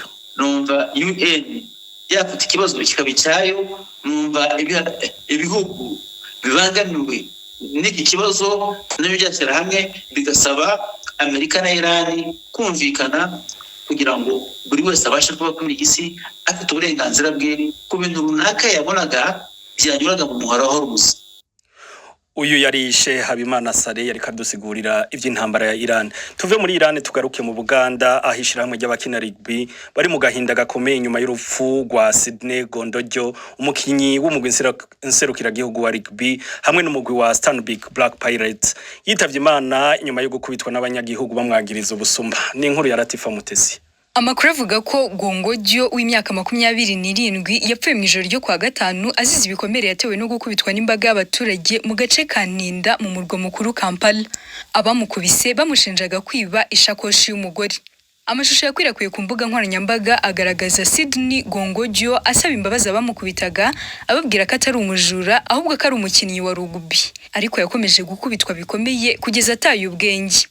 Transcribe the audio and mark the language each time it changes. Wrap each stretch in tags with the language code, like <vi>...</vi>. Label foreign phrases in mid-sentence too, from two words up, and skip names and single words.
<rw>Numva UN yafite ikibazo kikaba cyayo numva ibihugu bibangamiwe n'iki kibazo n'ibyo byashyira hamwe bigasaba Amerika na Iran kumvikana kugira ngo buri wese abashe kuba kuri iyi si afite uburenganzira bwe ku bintu runaka yabonaga byanyuraga mu muhora wa Hormuz.</rw> <rn>Uyu yarishe Habimana Sare yari kadusigurira ivy'intambara ya Iran. Tuve muri Iran tugaruke mu Buganda ahishira hamwe ry'abakina rugby bari mu gahinda gakomeye nyuma y'urupfu rwa Sydney Gondojo umukinyi w'umugwi nserukira gihugu wa rugby hamwe n'umugwi wa Stanbic Black Pirates yitavye Imana nyuma yo gukubitwa n'abanyagihugu bamwagiriza ubusuma.</rn> <rw>Ni inkuru ya Latifa Mutesi. Amakuru avuga ko Gongojo w'imyaka 27 yapfuye mu ijoro ryo kwa gatanu azize ibikomere yatewe no gukubitwa n'imbaga y'abaturage mu gace ka Ntinda mu murwa mukuru Kampala. Abamukubise bamushinjaga kwiba ishakoshi y'umugore. Amashusho yakwirakwiye ku mbuga nkoranyambaga agaragaza Sydney Gongojo asaba imbabazi abamukubitaga ababwira ko atari umujura ahubwo ko ari umukinnyi wa rugby ariko yakomeje gukubitwa bikomeye kugeza ataye ubwenge.</rw>